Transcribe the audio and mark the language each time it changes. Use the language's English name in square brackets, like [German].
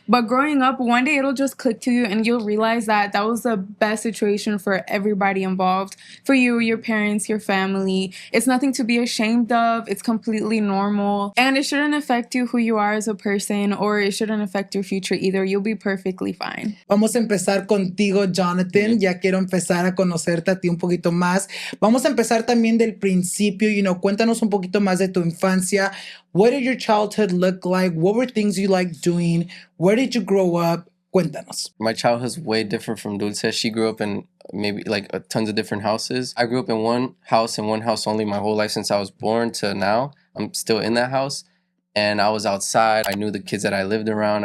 [English] But growing up, one day it'll just click to you and you'll realize that that was the best situation for everybody involved. For you, your parents, your family. It's nothing to be ashamed of. It's completely normal. And it shouldn't affect you who you are as a person, or it shouldn't affect your future either. You'll be perfectly fine. [Spanish] Vamos a empezar contigo, Jonathan. Ya quiero empezar a conocerte a ti un poquito más. Vamos a empezar también del principio. [English] You know, [Spanish] cuéntanos un poquito más de tu infancia. [English] What did your childhood look like? What were things you liked doing? Where did you grow up? [Spanish] Cuéntanos. [English] My childhood's way different from Dulce. She grew up in maybe like tons of different houses. I grew up in one house and one house only my whole life since I was born to now. I'm still in that house. And I was outside. I knew the kids that I lived around.